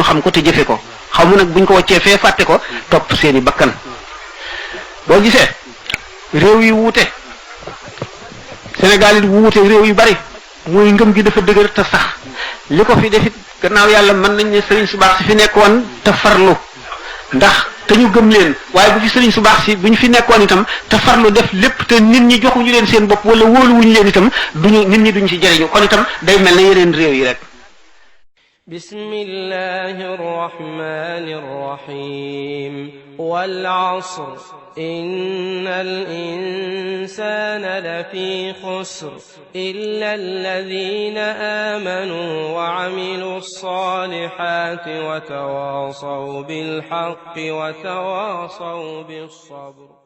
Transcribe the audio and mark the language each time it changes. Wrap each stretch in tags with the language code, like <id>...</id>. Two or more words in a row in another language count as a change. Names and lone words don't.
<wo>xam ko te jëfe ko xamu nag buñ ko waccee fee fàtte ko topp seeni bakkan boo gisee réew yi wuute Sénégal yi wuute réew yu bari mooy ngëm gi dafa dëgër te sax li ko fi defit gannaaw yàlla mën nañ ne sëriñ su baax si fi nekkoon te farlu ndax te ñu gëm leen waaye bu fi sëriñ su baax si bu ñu fi nekkoon itam te farlu def lépp te nit ñi joxuñu leen seen bopp wala wóoluwuñu leen itam duñu nit ñi duñ ci jëriñu kon itam day mel ne yeneen réew yi rek.</wo> <ar>بسم الله الرحمن الرحيم والعصر إن الإنسان لفي خسر إلا الذين آمنوا وعملوا الصالحات وتواصوا بالحق وتواصوا بالصبر</ar>